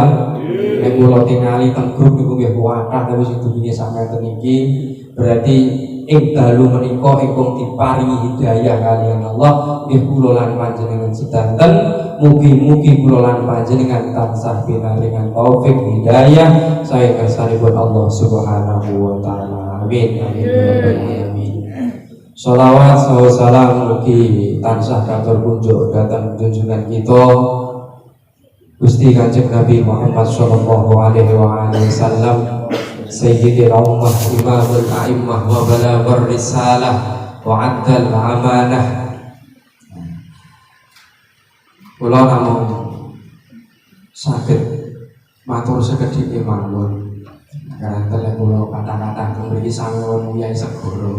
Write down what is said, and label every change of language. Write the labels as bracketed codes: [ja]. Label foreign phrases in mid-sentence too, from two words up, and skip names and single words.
[jv] Nek kula tingali teng grup niku nggih kuwatah tapi sing duwine sampeyan niki berarti ing dalu menika ingkang diparingi hidayah kalian Allah nggih kula lan panjenengan sedanten mugi-mugi kula lan panjenengan tansah pinaringan taufik hidayah sae kersanipun Allah [ar] سبحانه وتعالى. [jv] Amin amin amin. Shalawat salam mugi tansah katur kunjuk dhateng junjungan kita Gusti Kanjeng Nabi Muhammad [ar] صلى الله عليه وسلم سيد الأمة إمام الأئمة وبلغ الرسالة وأدى الأمانة. [jv] Kula namung saged matur sekedhik mawon. Karanten kula kata-kata mriki sampun Kyai Segoro.